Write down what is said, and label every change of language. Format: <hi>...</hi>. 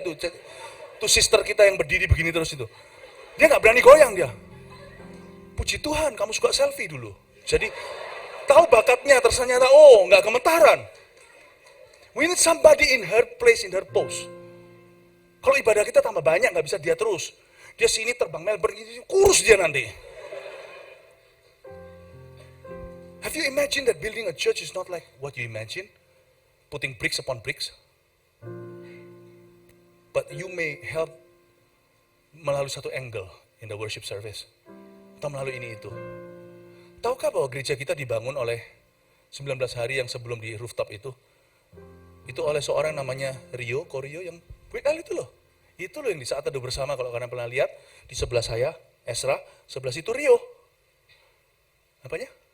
<id>Tuh sister kita yang berdiri begini terus itu. Dia nggak berani goyang dia. Puji Tuhan, kamu suka selfie dulu. Jadi, tahu bakatnya, ternyata, nggak gemetaran.</id> <en>We need somebody in her place, in her pose.</en> <id>Kalau ibadah kita tambah banyak, nggak bisa dia terus. Dia sini terbang Melbourne, kurus dia nanti.</id> <en>Have you imagined that building a church is not like what you imagine? Putting bricks upon bricks. But you may help</en> <id>melalui satu</id> <en>angle in the worship service.</en> <id>Atau melalui ini itu. Tahukah bahwa gereja kita dibangun oleh 19 hari yang sebelum di rooftop itu? Itu oleh seorang namanya Korio yang itu loh. Itu loh yang di saat teduh bersama, kalau kalian pernah lihat, di sebelah saya, Esra, sebelah situ Rio. Apanya?</id>